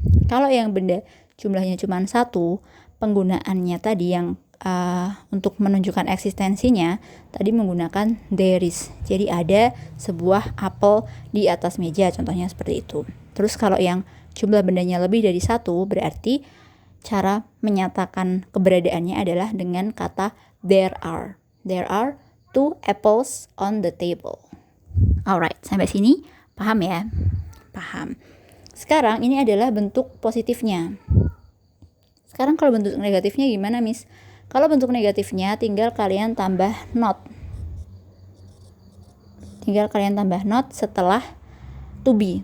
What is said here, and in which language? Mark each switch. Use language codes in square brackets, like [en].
[id] Kalau yang benda jumlahnya cuma 1, penggunaannya tadi yang untuk menunjukkan eksistensinya tadi menggunakan there is. Jadi ada sebuah apel di atas meja, contohnya seperti itu. Terus kalau yang jumlah bendanya lebih dari 1, berarti cara menyatakan keberadaannya adalah dengan kata there are. [en] There are 2 apples on the table. [id] Alright, sampai sini paham ya? Paham. Sekarang ini adalah bentuk positifnya. Sekarang kalau bentuk negatifnya gimana, Miss? Kalau bentuk negatifnya tinggal kalian tambah not. Tinggal kalian tambah not setelah to be.